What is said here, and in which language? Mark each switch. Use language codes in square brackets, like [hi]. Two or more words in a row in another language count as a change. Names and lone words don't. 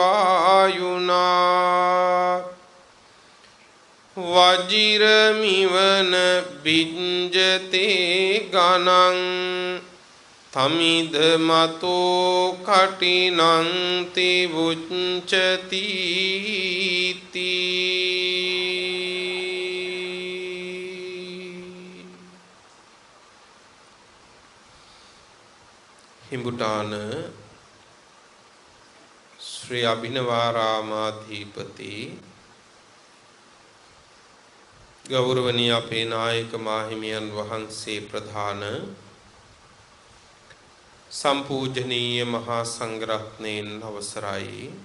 [pi] වායුනා වජිරමිවන බිඤ්ජතේ ගණං තමිද මතෝ කටිනං තිවුච්චති [si] හිඹුටාන ශ්‍රී අභිනවාරාමාධිපති ගෞරවනීය අපේ නායක මාහිමියන් වහන්සේ ප්‍රධාන සම්පූජනීය මහා සංඝරත්නයන් අවසරයි